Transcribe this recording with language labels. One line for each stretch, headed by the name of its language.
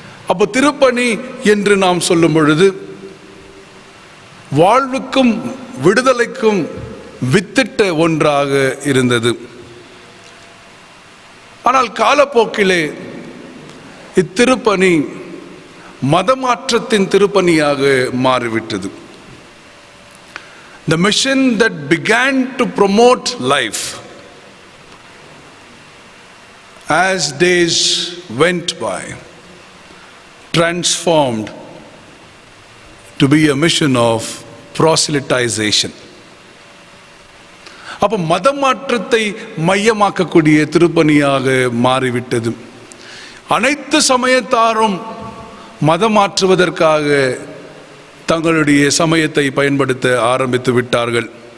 Tamil: அப்போ திருப்பணி என்று நாம் சொல்லும் பொழுது வாழ்வுக்கும் விடுதலைக்கும் வித்திட்ட ஒன்றாக இருந்தது. ஆனால் காலப்போக்கிலே இத்திருப்பணி மதமாற்றத்தின் திருப்பணியாக மாறிவிட்டது.
English: The mission that began to promote life as days went by transformed to be a mission of proselytization.
Tamil: அப்போ மதமாற்றத்தை மையமாக்கக்கூடிய திருப்பணியாக மாறிவிட்டது. அனைத்து சமயத்தாரும் மதம் மாற்றுவதற்காக தங்களுடைய சமயத்தை பயன்படுத்த ஆரம்பித்து விட்டார்கள்.